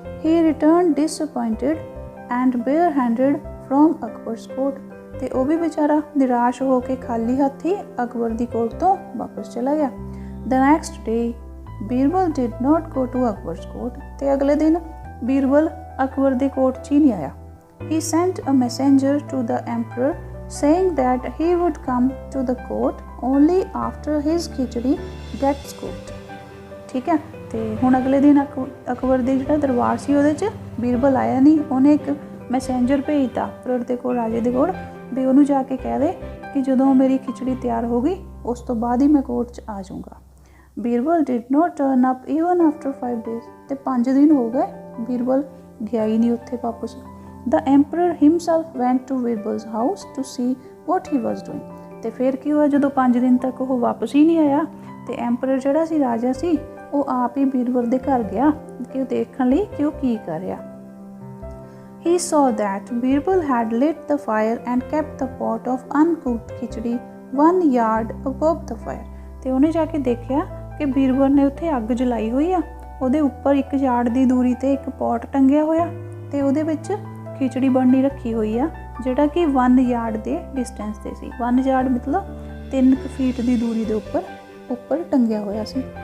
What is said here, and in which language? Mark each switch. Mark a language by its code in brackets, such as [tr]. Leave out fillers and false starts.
[en] he return disappointed and bare handed from Akbar's court, [pa] ਤੇ ਉਹ ਵੀ ਵਿਚਾਰਾ ਨਿਰਾਸ਼ ਹੋ ਕੇ ਖਾਲੀ ਹੱਥੀ ਅਕਬਰ ਦੀ ਕੋਰਟ ਤੋਂ ਵਾਪਸ ਚਲਾ ਗਿਆ। [en] the next day Birbal did not go to Akbar's court, [pa] ਤੇ ਅਗਲੇ ਦਿਨ ਬੀਰਬਲ ਅਕਬਰ ਦੇ ਕੋਰਟ 'ਚ ਹੀ ਨਹੀਂ ਆਇਆ। [en] He sent a messenger to the emperor saying that he would come to the court only after his khichdi gets cooked। [pa] ਠੀਕ ਹੈ, ਤੇ ਹੁਣ ਅਗਲੇ ਦਿਨ ਅਕਬਰ ਦੇ ਜਿਹੜਾ ਦਰਬਾਰ ਸੀ ਉਹਦੇ 'ਚ ਬੀਰਬਲ ਆਇਆ ਨਹੀਂ। ਉਹਨੇ ਇੱਕ ਮੈਸੇਂਜਰ ਭੇਜਤਾ ਅਕਬਰ ਦੇ ਕੋਲ, ਰਾਜੇ ਦੇ ਕੋਲ, ਵੀ ਉਹਨੂੰ ਜਾ ਕੇ ਕਹਿ ਦੇ ਕਿ ਜਦੋਂ ਮੇਰੀ ਖਿਚੜੀ ਤਿਆਰ ਹੋ ਗਈ ਉਸ ਤੋਂ ਬਾਅਦ ਹੀ ਮੈਂ ਕੋਰਟ 'ਚ ਆ ਜਾਊਂਗਾ। [en] Birbal did not turn up even after 5 days, [pa] ਤੇ 5 ਦਿਨ ਹੋ ਗਏ, ਬੀਰਬਲ ਗਿਆ ਹੀ ਨਹੀਂ ਉੱਥੇ ਵਾਪਸ। [en] The emperor himself went to Birbal's house to see what he was doing। [pa] ਤੇ ਫਿਰ ਕੀ ਹੋਇਆ, ਜਦੋਂ 5 ਦਿਨ ਤੱਕ ਉਹ ਵਾਪਸ ਹੀ ਨਹੀਂ ਆਇਆ ਤੇ ਐਂਪਰਰ ਜਿਹੜਾ ਸੀ, ਰਾਜਾ ਸੀ, ਉਹ ਆਪ ਹੀ ਬੀਰਬਲ ਦੇ ਘਰ ਗਿਆ ਕਿ ਉਹ ਦੇਖਣ ਲਈ ਕਿ ਉਹ ਕੀ ਕਰ ਰਿਹਾ। [en] He saw that Birbal had lit the fire and kept the pot of uncooked khichdi 1 yard above the fire। [pa] ਤੇ ਉਹਨੇ ਜਾ ਕੇ ਦੇਖਿਆ ਕਿ ਬੀਰਬਲ ਨੇ ਉੱਥੇ ਅੱਗ ਜਲਾਈ ਹੋਈ ਆ, ਉਹਦੇ ਉੱਪਰ 1 ਯਾਰਡ ਦੀ ਦੂਰੀ ਤੇ ਇੱਕ ਪੋਟ ਟੰਗਿਆ ਹੋਇਆ ਤੇ ਉਹਦੇ ਵਿੱਚ ਖਿਚੜੀ ਬਣਨੀ ਰੱਖੀ ਹੋਈ ਆ, ਜਿਹੜਾ ਕਿ 1 ਯਾਰਡ ਦੇ ਡਿਸਟੈਂਸ ਤੇ ਸੀ। 1 ਯਾਰਡ ਮਤਲਬ 3 ਫੀਟ ਦੀ ਦੂਰੀ ਦੇ ਉੱਪਰ ਟੰਗਿਆ ਹੋਇਆ ਸੀ।